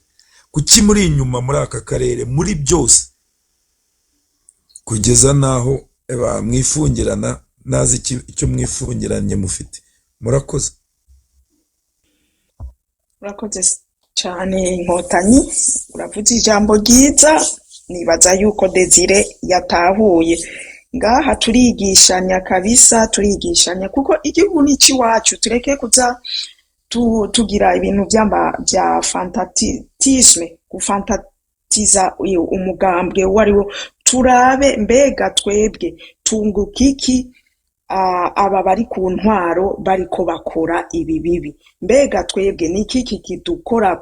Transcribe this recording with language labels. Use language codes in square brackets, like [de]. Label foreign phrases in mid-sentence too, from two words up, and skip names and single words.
[rn] Kuki muri inyuma muri aka karere muri byose, kugeza naho mwifungirana nazi icyo mwifungiranye mufite? Murakoze. Urakoze cyane Inkotanyi, uravuze ijambo ryiza. Nibaza yuko Desire yatahuye. Ngaha turigishanya kabisa, turigishanya kuko igihugu ni iwacu. Tureke kuza tugira ibintu bya fantatisme, gufantatiza umugambwe wariwo. Turabe mbega twebwe tunguka iki aba bari ku ntwaro bariko bakora ibi bibi, mbega twebwe ni iki kidukorako?